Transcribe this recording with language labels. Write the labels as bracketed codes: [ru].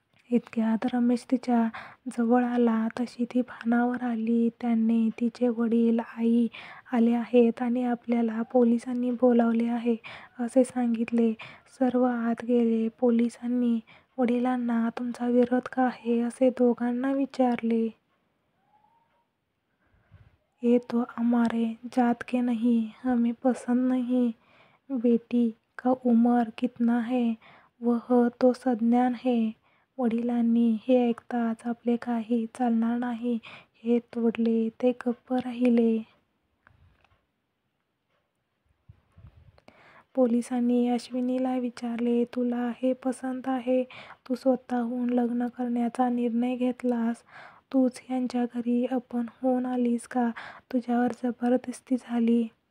[mr] इतक्यात रमेश तिच्या जवळ आला तशी ती भानावर आली. त्याने तिचे वडील आई आले आहेत आणि आपल्याला पोलिसांनी बोलावले आहे असे सांगितले. सर्व आत गेले. पोलिसांनी वडिलांना तुमचा विरोध का आहे असे दोघांना विचारले. [hi] ये तो हमारे जात के नहीं, हमें पसंद नहीं. बेटी का उमर कितना है वह तो सज्ञान है. [mr] वडिलांनी हे ऐकताच आपले काही चालणार नाही हे तोडले. ते गप्प राहिले. पोलिसांनी अश्विनीला विचारले, तुला हे पसंत आहे? तू स्वतःहून लग्न करण्याचा निर्णय घेतलास? तूच यांच्या घरी अपन होऊन आलीस का तुझ्यावर जबरदस्ती झाली?